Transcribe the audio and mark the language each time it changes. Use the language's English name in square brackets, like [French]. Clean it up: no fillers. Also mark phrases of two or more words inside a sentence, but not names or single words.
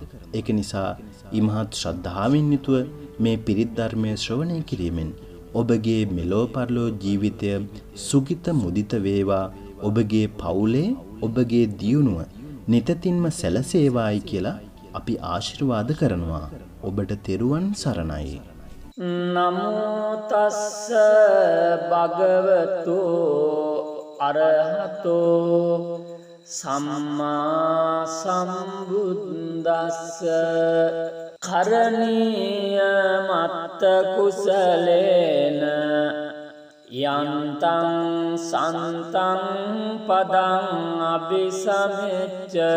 [Sinhala] ඒක නිසා ඉමහත් ශ්‍රද්ධාවෙන් යුතුව මේ පිරිත් ධර්මයේ ශ්‍රවණය කිරීමෙන් ඔබගේ මෙලෝ පරලෝ ජීවිතය සුගිත මුදිත වේවා. ඔබගේ පවුලේ ඔබගේ දියුණුව නිතින්ම සැලසේවායි කියලා අපි ආශිර්වාද කරනවා. ඔබට තෙරුවන් සරණයි. [Pali] නමෝ තස්ස භගවතු අරහතෝ සම්මා සම්බුද්දස්ස කරණීය මත්ත කුසලේන යන්තං සන්තං පදං අபிසමෙච්ච